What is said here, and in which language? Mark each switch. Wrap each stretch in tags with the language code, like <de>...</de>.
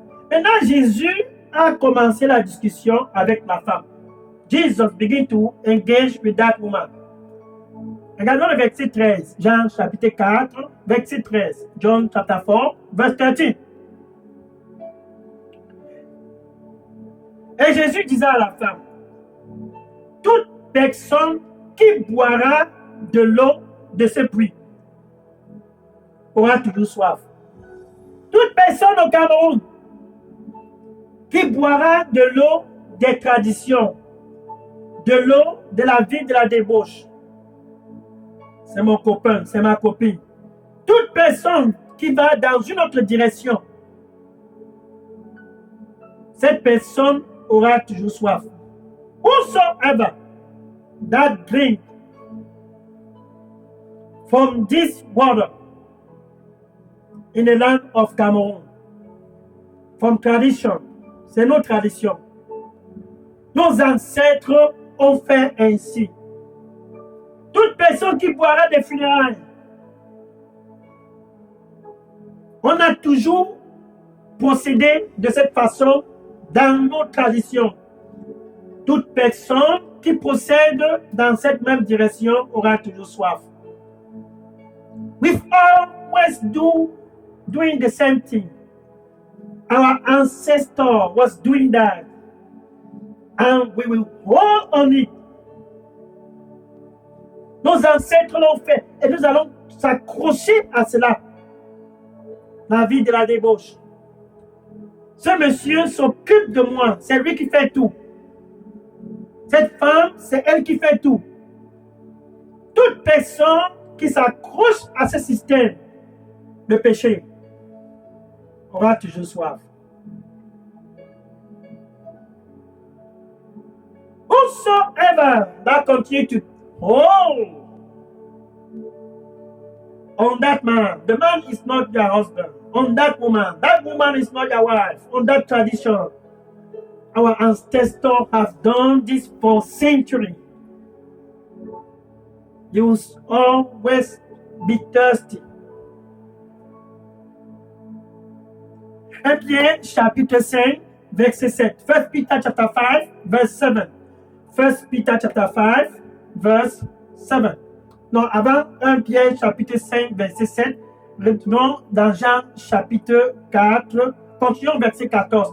<fr>Maintenant, Jésus a commencé la discussion avec la femme.</fr> <en>Jesus began to engage with that woman.</en> <fr>Regardons le verset 13, Jean chapitre 4, verset 13,</fr> <en>John chapter 4, verse 13.</en> <fr>Et Jésus disait à la femme, toute personne qui boira de l'eau de ce puits aura toujours soif. Toute personne au Cameroun qui boira de l'eau des traditions, de l'eau de la vie de la débauche, c'est mon copain, c'est ma copine. Toute personne qui va dans une autre direction, cette personne aura toujours soif.</fr> <en>Whosoever that drink from this water in the land of Cameroon, from tradition,</en> <fr>c'est nos traditions. Nos ancêtres ont fait ainsi. Toute personne qui boira des funérailles, on a toujours procédé de cette façon dans nos traditions. Toute personne qui procède dans cette même direction aura toujours soif.</fr> <en>We've always doing the same thing. Our ancestor was doing that. And we will hold on it.</en> <fr>Nos ancêtres l'ont fait et nous allons s'accrocher à cela. La vie de la débauche. Ce monsieur s'occupe de moi, c'est lui qui fait tout. Cette femme, c'est elle qui fait tout. Toute personne qui s'accroche à ce système de péché aura toujours soif.</fr> <en>Whosoever that continue to hold on that man, the man is not your husband. On that woman is not your wife. On that tradition, our ancestors have done this for centuries. You will always be thirsty.</en> <fr>1 Pierre chapitre 5, verset 7.</fr> <en>1 Peter chapter 5, verse 7. 1 Peter chapter 5, verse 7.</en> <fr>Non, avant 1 Pierre chapitre 5, verset 7, retournons dans Jean chapitre 4, continuons verset 14.</fr>